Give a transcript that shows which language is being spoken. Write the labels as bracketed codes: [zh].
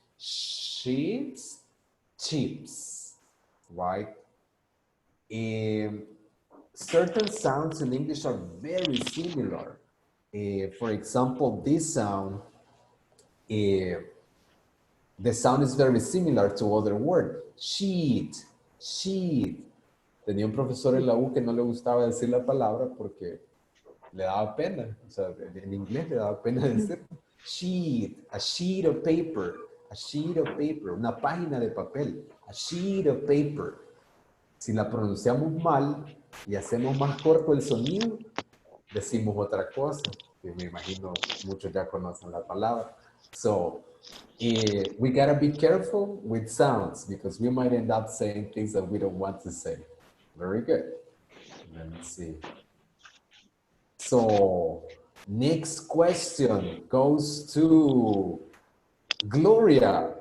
[en] Chips, chips, right? Certain sounds in English are very similar. For example, this sound, the sound is very similar to other words. Sheet, sheet. [es] Tenía un profesor en la U que no le gustaba decir la palabra porque le daba pena. O sea, en inglés le daba pena decir [en] sheet, a sheet of paper, a sheet of paper, [es] una página de papel, a sheet of paper. Si la pronunciamos mal y hacemos más corto el sonido, decimos otra cosa, que me imagino muchos ya conocen la palabra. [en] So, we gotta be careful with sounds because we might end up saying things that we don't want to say. Very good. Let me see. So, next question goes to Gloria.